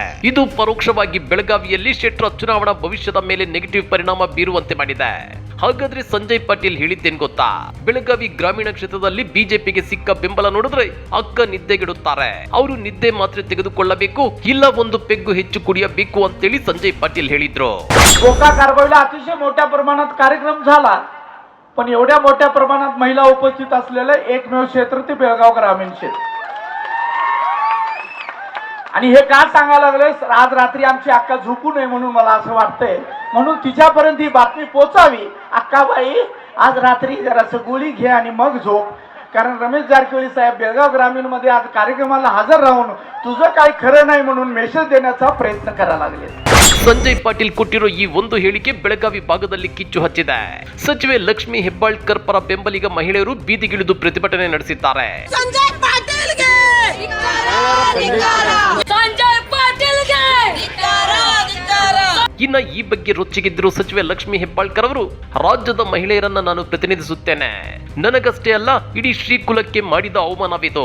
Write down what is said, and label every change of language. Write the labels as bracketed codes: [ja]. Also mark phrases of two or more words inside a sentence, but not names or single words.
[kn] ಇದು ಪರೋಕ್ಷವಾಗಿ ಬೆಳಗಾವಿಯಲ್ಲಿ ಶೆಟ್ಟರ್ ಚುನಾವಣಾ ಭವಿಷ್ಯದ ಮೇಲೆ ನೆಗೆಟಿವ್ ಪರಿಣಾಮ ಬೀರುವಂತೆ ಮಾಡಿದೆ. ಹಾಗಾದ್ರೆ ಸಂಜಯ್ ಪಾಟೀಲ್ ಹೇಳಿದ್ದೇನ್ ಗೊತ್ತಾ? ಬೆಳಗಾವಿ ಗ್ರಾಮೀಣ ಕ್ಷೇತ್ರದಲ್ಲಿ ಬಿಜೆಪಿಗೆ ಸಿಕ್ಕ ಬೆಂಬಲ ನೋಡಿದ್ರೆ ಅಕ್ಕ ನಿದ್ದೆಗೆಡುತ್ತಾರೆ. ಅವರು ನಿದ್ದೆ ಮಾತ್ರೆ ತೆಗೆದುಕೊಳ್ಳಬೇಕು, ಇಲ್ಲ ಒಂದು ಪೆಗ್ಗು ಹೆಚ್ಚು ಕುಡಿಯಬೇಕು ಅಂತೇಳಿ ಸಂಜಯ್ ಪಾಟೀಲ್ ಹೇಳಿದ್ರು. [mr] गोका कारवाईला अतिशय मोठ्या प्रमाणात कार्यक्रम झाला, पण एवढ्या मोठ्या प्रमाणात महिला उपस्थित असलेले एकमेव क्षेत्र ते बेळगाव ग्रामीण क्षेत्र. आणि हे का सांगायला लागले? आज रात्री आमची अक्का झोपू नये म्हणून मला असं वाटतंय, म्हणून तिच्यापर्यंत ही बातमी पोहोचावी. अक्काबाई, आज रात्री जरासं गोळी घे आणि मग झोप, कारण रमेश जारकिहोळी साहेब बेळगाव ग्रामीण मध्ये आज कार्यक्रमाला हजर राहून तुझं काही खरं नाही म्हणून मेसेज देण्याचा प्रयत्न करायला लागले. [kn] ಸಂಜಯ್ ಪಾಟೀಲ್ ಕೊಟ್ಟಿರೋ ಈ ಒಂದು ಹೇಳಿಕೆ ಬೆಳಗಾವಿ ಭಾಗದಲ್ಲಿ ಕಿಚ್ಚು ಹಚ್ಚಿದೆ. ಸಚಿವೆ ಲಕ್ಷ್ಮಿ ಹೆಬ್ಬಾಳ್ಕರ್ ಪರ ಬೆಂಬಲಿಗ ಮಹಿಳೆಯರು ಬೀದಿಗಿಳಿದು ಪ್ರತಿಭಟನೆ ನಡೆಸಿದ್ದಾರೆ. ಇನ್ನ ಈ ಬಗ್ಗೆ ರೊಚ್ಚಿಗೆದ್ದಿರುವ ಸಚಿವೆ ಲಕ್ಷ್ಮಿ ಹೆಬ್ಬಾಳ್ಕರ್ ಅವರು, ರಾಜ್ಯದ ಮಹಿಳೆಯರನ್ನ ನಾನು ಪ್ರತಿನಿಧಿಸುತ್ತೇನೆ, ನನಗಷ್ಟೇ ಅಲ್ಲ ಇಡೀ ಶ್ರೀಕುಲಕ್ಕೆ ಮಾಡಿದ ಅವಮಾನವಿದು.